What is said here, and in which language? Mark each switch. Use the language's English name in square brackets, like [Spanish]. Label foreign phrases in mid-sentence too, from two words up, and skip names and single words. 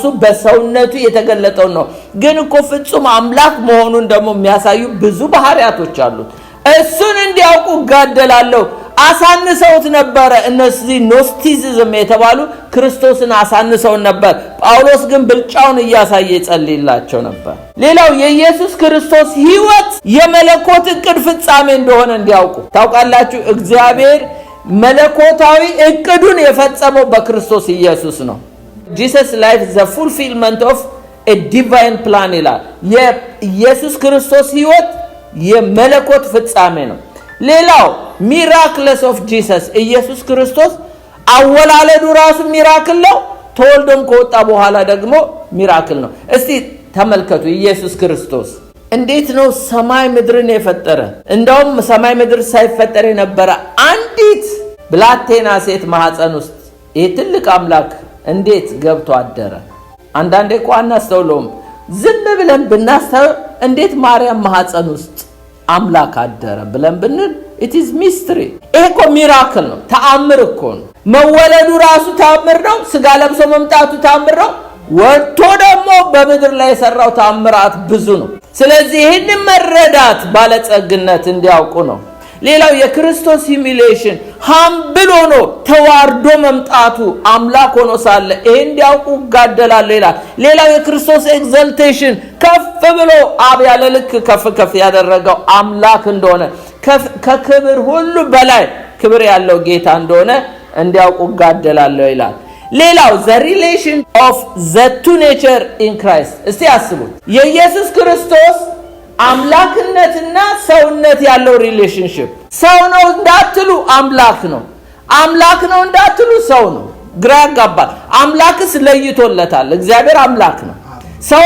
[Amharic] በሰውነቱ የተገለጠው ነው። ግን እኮ ፍጹም አምላክ መሆኑን ደግሞ የሚያሳዩ ብዙ ባህሪያቶች አሉት። እሱን እንዲያውቁ ጋደላለሁ። አሳንሰውት ነበረ። እነዚህ ኖስቲሲዝም የተባሉ ክርስቶስን አሳንሰውን ነበር። ጳውሎስ ግን ብልጫውን እያሳየ ይጸልይላቸው ነበር። ሌላው የኢየሱስ ክርስቶስ ሕይወት የመለኮት ዕቅድ ፍጻሜ እንደሆነ እንዲያውቁ። ታውቃላችሁ እግዚአብሔር መለኮታዊ ዕቅዱን የፈጸመው በክርስቶስ ኢየሱስ ነው። [English] Jesus life is the fulfillment of a divine plan [Amharic] ይላል። የኢየሱስ ክርስቶስ ሕይወት የመለኮት ፍጻሜ ነው። ሌላው [English] miracles of Jesus [Amharic] ኢየሱስ ክርስቶስ አወላለዱ ራሱ ሚራክል ነው። ተወልዶም ከወጣ በኋላ ደግሞ ሚራክል ነው። እስቲ ተመልከቱ ኢየሱስ ክርስቶስ እንዴት ነው ሰማይ ምድርን የፈጠረ? እንደውም ሰማይ ምድር ሳይፈጠር የነበረ አንዲት ብላቴና ሴት ማህፀን ውስጥ ይሄ ትልቅ አምላክ እንዴት ገብቶ አደረ? አንዳንዴ እኮ አናስተውለውም። ዝም ብለን ብናስተውል እንዴት ማርያም ማህፀን ውስጥ አምላክ አደረ ብለን ብንል [English] it is mystery። [Amharic] ይሄ እኮ ሚራክል ነው፣ ተአምር እኮ ነው። መወለዱ ራሱ ተአምር ነው። ስጋ ለብሶ መምጣቱ ተአምር ነው። ወጥቶ ደግሞ በምድር ላይ የሰራው ተአምራት ብዙ ነው። ስለዚህ ይህን መረዳት ባለጸግነት እንዲያውቁ ነው። ሌላው የክርስቶስ ሂሚሌሽን ሃምብል ሆኖ ተዋርዶ መምጣቱ አምላክ ሆኖ ሳለ ይሄን እንዲያውቁ ጋደላል ይላል። ሌላው የክርስቶስ ኤግዛልቴሽን ከፍ ብሎ አብ ያለ ልክ ከፍ ያደረገው አምላክ እንደሆነ ከክብር ሁሉ በላይ ክብር ያለው ጌታ እንደሆነ እንዲያውቁ ጋደላል ይላል። ሌላው [English] the relation of the two nature in Christ። [Amharic] እስቲ አስቡት የኢየሱስ ክርስቶስ አምላክነትና ሰውነት ያለው ሪሌሽንሺፕ። ሰው ነው እንዳትሉ አምላክ ነው፣ አምላክ ነው እንዳትሉ ሰው ነው። ግራ ያጋባል። አምላክስ ለይቶለታል። እግዚአብሔር አምላክ ነው፣ ሰውም